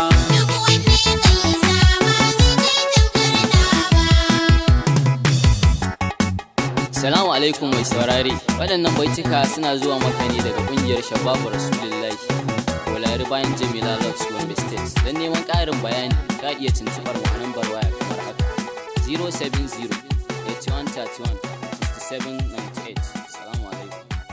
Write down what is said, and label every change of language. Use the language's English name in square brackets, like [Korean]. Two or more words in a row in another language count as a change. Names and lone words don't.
[Hausa] Duk wanda ya kai sama, zai kai tamkar nawa. [Arabic] السلام عليكم [Hausa] mai saurare. Waɗannan baituka suna zuwa maka ne daga ƙungiyar Shababu Rasulullahi. Bolari bayan Jamila Lodge Gombe State. Don neman ƙarin bayani, ka iya tuntuɓar mu a nambar waya kamar haka. [English] Zero seven zero eight one thirty one sixty seven ninety eight. [Arabic] السلام عليكم.